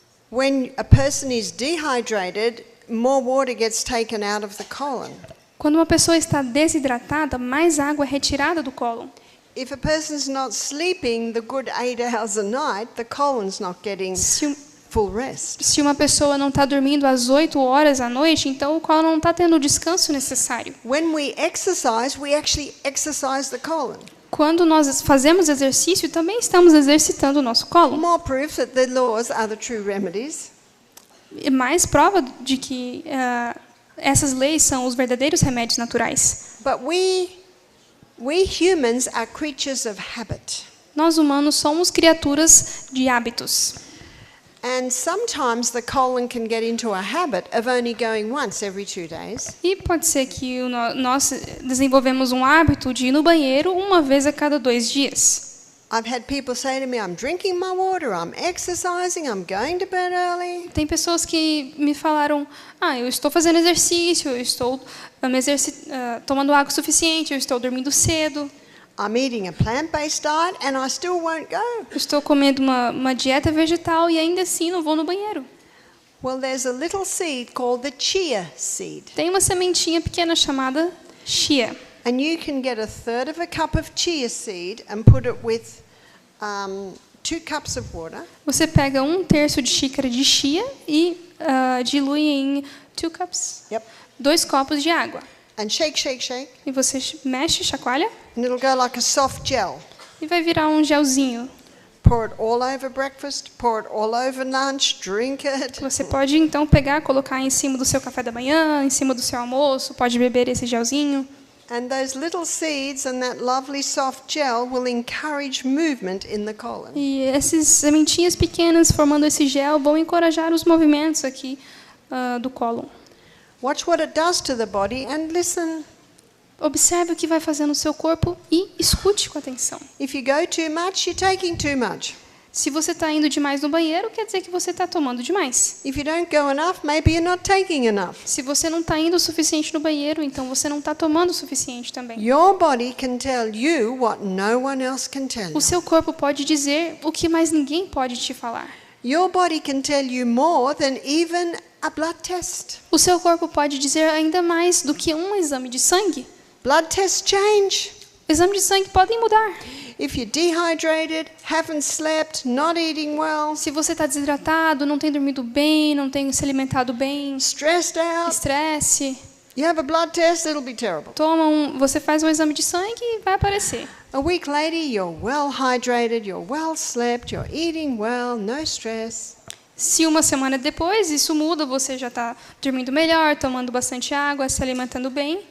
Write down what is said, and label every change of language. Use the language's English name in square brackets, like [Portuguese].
[English] When a person is dehydrated, more water gets taken out of the colon. [Portuguese] Quando uma pessoa está desidratada, mais água é retirada do cólon. [English] If a person's not sleeping the good 8 hours a night, the colon's not getting full rest. [Portuguese] Se uma pessoa não está dormindo às 8 horas à noite, então o cólon não está tendo o descanso necessário. [English] When we actually exercise the colon. [Portuguese] Quando nós fazemos exercício, também estamos exercitando o nosso cólon. [English] More proof that the laws are the true remedies. [Portuguese] E mais prova de que essas leis são os verdadeiros remédios naturais. [English] But we humans are creatures of habit. [Portuguese] Nós humanos somos criaturas de hábitos. [English] And sometimes the colon can get into a habit of only going once every 2 days. [Portuguese] E pode ser que nós desenvolvemos um hábito de ir no banheiro uma vez a cada 2 dias. [English] I've had people say to me, I'm drinking my water, I'm exercising, I'm going to bed early. [Portuguese] Tem pessoas que me falaram: eu estou fazendo exercício, eu estou tomando água suficiente, eu estou dormindo cedo. [English] I'm eating a plant-based diet and I still won't go. [Portuguese] Eu estou comendo uma dieta vegetal e ainda assim não vou no banheiro. [English] Well, there's a little seed called the chia seed. [Portuguese] Tem uma sementinha pequena chamada chia. [English] And you can get a third of a cup of chia seed and put it with 2 cups of water. [Portuguese] Você pega 1/3 de xícara de chia e dilui em 2 cups. [English] Yep. [Portuguese] 2 copos de água. [English] And shake, shake, shake. [Portuguese] E você mexe, chacoalha [English] And it'll go like a soft gel. [Portuguese] e vai virar um gelzinho. [English] Pour it all over breakfast, pour it all over lunch, drink it. [Portuguese] Você pode então pegar, colocar em cima do seu café da manhã, em cima do seu almoço, pode beber esse gelzinho. [English] And those little seeds and that lovely soft gel will encourage movement in the colon. [Portuguese] E essas sementinhas pequenas formando esse gel vão encorajar os movimentos aqui do cólon. [English] Watch what it does to the body and listen. [Portuguese] Observe o que vai fazer no seu corpo e escute com atenção. [English] If you go too much, you're taking too much. [Portuguese] Se você está indo demais no banheiro, quer dizer que você está tomando demais. [English] If you don't go enough, maybe you're not taking enough. [Portuguese] Se você não está indo o suficiente no banheiro, então você não está tomando o suficiente também. [English] Your body can tell you what no one else can tell you. [Portuguese] O seu corpo pode dizer o que mais ninguém pode te falar. [English] Your body can tell you more than even a blood test. [Portuguese] O seu corpo pode dizer ainda mais do que um exame de sangue. [English] Blood tests change. [Portuguese] Exames de sangue podem mudar. [English] If you're dehydrated, haven't slept, not eating well, [Portuguese] Se você está desidratado, não tem dormido bem, não tem se alimentado bem, [English] stressed out, [Portuguese] estresse, [English] you have a blood test, it'll be terrible. [Portuguese] você faz um exame de sangue e vai aparecer. [English] A week later, you're well hydrated, you're well slept, you're eating well, no stress. [Portuguese] Se uma semana depois isso muda, você já está dormindo melhor, tomando bastante água, se alimentando bem.